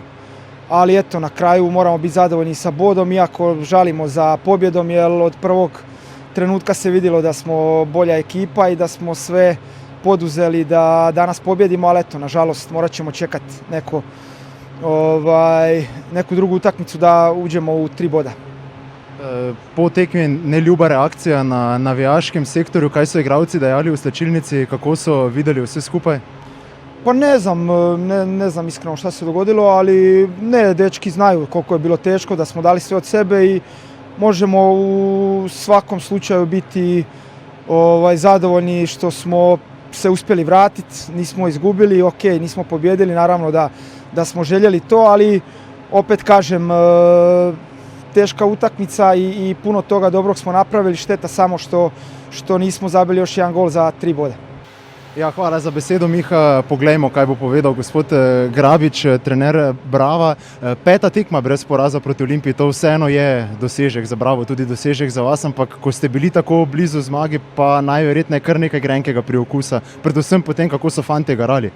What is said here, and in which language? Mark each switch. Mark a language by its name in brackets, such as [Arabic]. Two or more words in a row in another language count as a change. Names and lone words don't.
[Croatian] Ali eto, na kraju moramo biti zadovoljni sa bodom, iako žalimo za pobjedom, jer od prvog trenutka se vidjelo da smo bolja ekipa i da smo sve poduzeli da danas pobjedimo, ali eto, nažalost, morat ćemo čekati neku drugu utakmicu da uđemo u 3 boda. [Slovenian] Po tekmi neljuba reakcija na navijaškem sektorju, kaj so igralci dejali v slačilnici, kako so videli vse skupaj? [Croatian] Pa ne znam iskreno šta se dogodilo, ali ne, dečki znaju koliko je bilo teško, da smo dali sve od sebe i možemo u svakom slučaju biti zadovoljni što smo se uspjeli vratiti, nismo izgubili, ok, nismo pobjedili, naravno da smo željeli to, ali opet kažem, teška utakmica i puno toga dobrog smo napravili, šteta samo što nismo zabili još jedan gol za 3 boda. [Slovenian] Ja, hvala za besedo, Miha. Poglejmo, kaj bo povedal gospod Grabič, trener Brava. 5. tekma brez poraza proti Olimpiji, to vseeno je dosežek za Bravo, tudi dosežek za vas, ampak ko ste bili tako blizu zmagi, pa najverjetneje kar nekaj grenkega priokusa, predvsem potem, kako so fantje garali.